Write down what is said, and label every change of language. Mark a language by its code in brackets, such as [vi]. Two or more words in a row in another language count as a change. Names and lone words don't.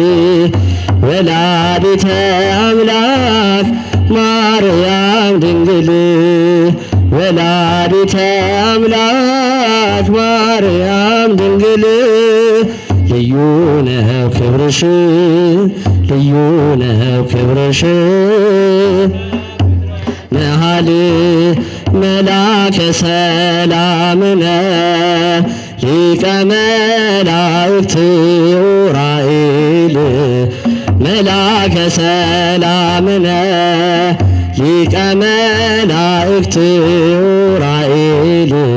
[gez] ወላዲተ አምላክ ማርያም ድንግል ወላዲተ አምላክ ማርያም ድንግል [am] ልዩ ነው ክብርሽ ልዩ ነው ክብርሽ [gez] መሃል መላከ ሰላምነ ሊቀ መላእክት ኡራኤል መላከ ሰላምነ ሊቀ መላእክት ኡራኤል